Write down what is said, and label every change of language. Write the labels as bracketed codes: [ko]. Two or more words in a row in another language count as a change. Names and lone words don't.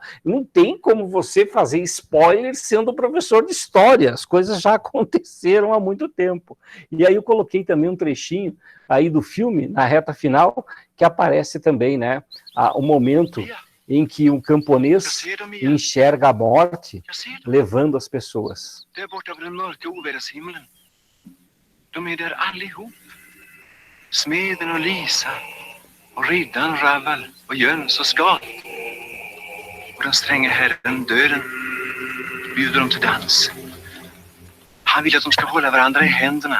[pt] Não tem como você fazer spoiler sendo professor de história. As coisas já aconteceram há muito tempo. E aí eu coloquei também um trechinho aí do filme, na reta final, que aparece também, né? O momento em que um camponês enxerga a morte levando as pessoas. [sv] Där borta på den mörka ovädershimlen. De är där allihop. Smeden och Lisa och riddaren Raval och Jöns och Skat. Och den stränge herren döden bjuder dem till dans. Han vill att de ska hålla varandra i händerna.